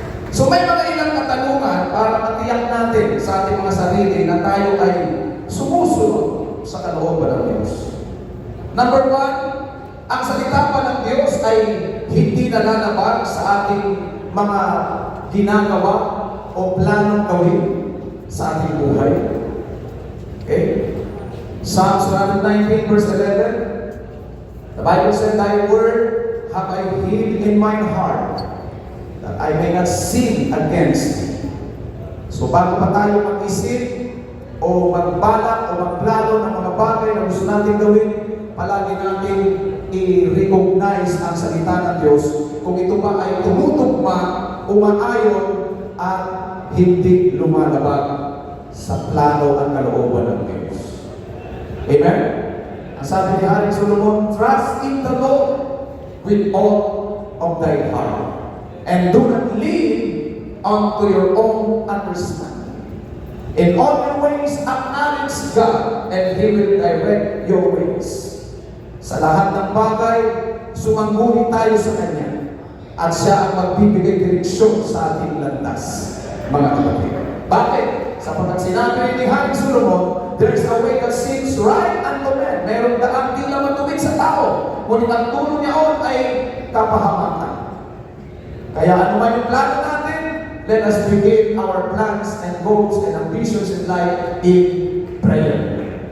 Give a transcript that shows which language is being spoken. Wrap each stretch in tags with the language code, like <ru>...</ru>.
<tl>So may mga ilang katanungan para matiyak natin sa ating mga sarili na tayo ay sumusunod sa kalooban ng Diyos. Number 1, ang salita pa ng Diyos ay hindi nalalabag sa ating mga ginagawa o planong gawin sa ating buhay.</tl> <en>Okay? Psalms 119 verse 11, the Bible said, thy word have I hid in mine heart, that I may not sin against thee.</en> <tl>So bago pa tayo mag-isip o magbalak o magplano ng mga bagay na gusto natin gawin, palagi natin i-recognize ang salita ng Diyos kung ito ba ay tumutugma, umaayon at hindi lumalabag sa plano at kalooban ng Diyos. Amen? Ang sabi ni Haring Solomon,</tl> <en>trust in the Lord with all of thy heart, and do not lean unto your own understanding. In all your ways, acknowledge God, and He will direct your ways.</en> <tl>Sa lahat ng bagay, sumangguni tayo sa Kanya, at Siya ang magbibigay direksyon sa ating landas, mga kapatid. Bakit? Sapagkat sinabi ni Haring Solomon,</tl> <en>there is a way that seems right unto men.</en> <tl>Mayroong daang tila matuwid sa tao, ngunit ang tulo niyaon ay kapahamakan. Kaya ano man yung plano natin,</tl> <en>let us begin our plans and goals and ambitions in life in prayer.</en>